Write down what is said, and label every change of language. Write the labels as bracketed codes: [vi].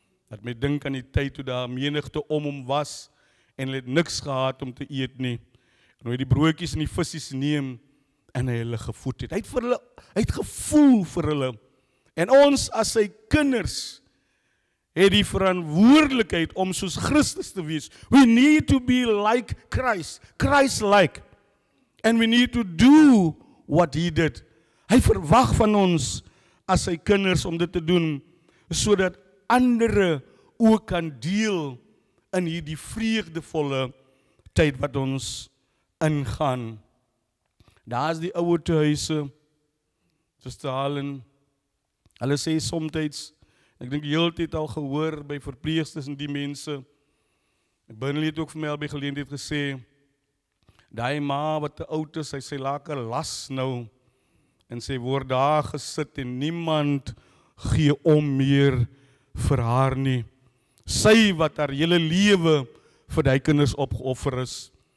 [af] Dat my dink aan die tyd toe daar menigte om hom was, en hulle het niks gehad om te eet nie. En hy het die broodjies en die visse neem, en hy hulle gevoed het. Hy het gevoel vir hulle. En ons as sy kinders het die verantwoordelikheid om soos Christus te wees. [en] We need to be like Christ, Christ-like. And we need to do what he did. [af] Hy verwag van ons as sy kinders om dit te doen, sodat ander ook kan deel in hierdie vreugdevolle tyd wat ons ingaan. Daar is die ouer huise, Suster Helen, hulle sê soms, ek dink die hele tyd al gehoor by verpleegsters en die mense, Bernley het ook vir my al by geleentheid gesê, daai ma wat te oud is, sy sê lekker las nou, en sy word daar gesit en niemand gee om meer vir haar nie. Sy wat haar hele lewe vir die kinders opgeoffer is,